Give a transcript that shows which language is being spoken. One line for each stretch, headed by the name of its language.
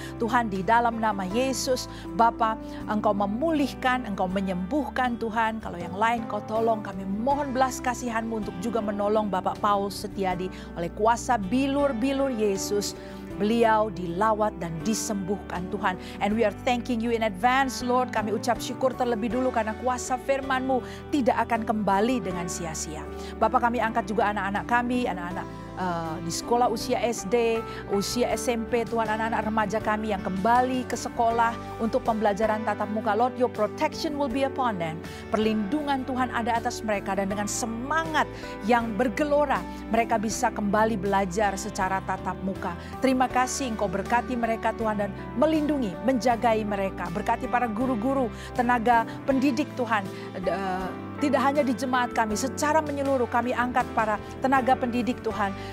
Indonesian: Tuhan, di dalam nama Yesus, Bapa, Engkau memulihkan, Engkau menyembuhkan Tuhan. Kalau yang lain Kau tolong, kami mohon belas kasihan-Mu untuk juga menolong Bapak Paul Setiadi oleh kuasa bilur-bilur Yesus. Beliau dilawat dan disembuhkan Tuhan.
English: And we are thanking you in advance, Lord.
Indonesian: Kami ucap syukur terlebih dulu karena kuasa firman-Mu tidak akan kembali dengan sia-sia. Bapak, kami angkat juga anak-anak kami, anak-anak di sekolah usia SD, usia SMP, Tuhan, anak-anak remaja kami yang kembali ke sekolah untuk pembelajaran tatap muka.
English: Lord, your protection will be upon them.
Indonesian: Perlindungan Tuhan ada atas mereka dan dengan semangat yang bergelora mereka bisa kembali belajar secara tatap muka. Terima kasih Engkau berkati mereka Tuhan dan melindungi, menjagai mereka. Berkati para guru-guru, tenaga pendidik Tuhan. Tidak hanya di jemaat kami, secara menyeluruh kami angkat para tenaga pendidik Tuhan.